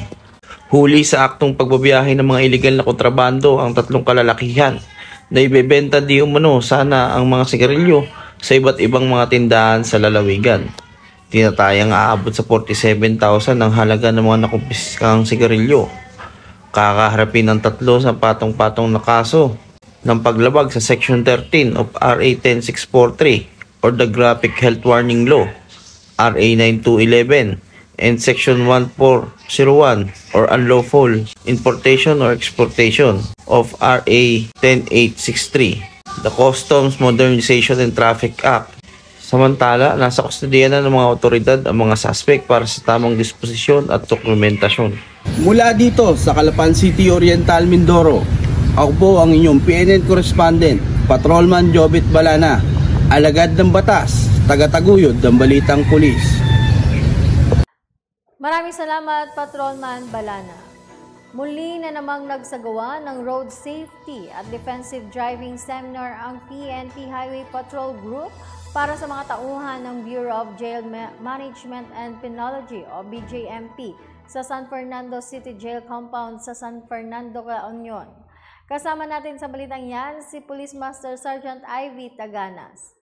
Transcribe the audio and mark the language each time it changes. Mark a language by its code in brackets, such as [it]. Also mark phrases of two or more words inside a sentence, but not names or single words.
[tl] Huli sa aktong pagbabiyahe ng mga iligal na kontrabando ang 3 kalalakihan na ibebenta di umano sana ang mga sigarilyo sa iba't ibang mga tindahan sa lalawigan. Tinatayang aabot sa 47,000 ang halaga ng mga nakumpiskang sigarilyo. Kakaharapin ng 3 sa patong-patong na kaso ng paglabag sa Section 13 of RA 10643 or the Graphic Health Warning Law, RA 9211, and Section 1401 or Unlawful Importation or Exportation of RA 10863. [en] The Customs Modernization and Traffic Act. [tl] Samantala, nasa kustodiya na ng mga otoridad ang mga suspect para sa tamang disposisyon at dokumentasyon. Mula dito sa Calapan City, Oriental, Mindoro, ako po ang inyong PNN correspondent, Patrolman Jobet Balana, alagad ng batas, tagataguyod ng balitang pulis. Maraming salamat, Patrolman Balana. Muli na namang nagsagawa ng Road Safety at Defensive Driving Seminar ang PNP Highway Patrol Group para sa mga tauhan ng Bureau of Jail Management and Penology o BJMP sa San Fernando City Jail Compound sa San Fernando, La Union. Kasama natin sa balitang yan si Police Master Sergeant Ivy Taganas.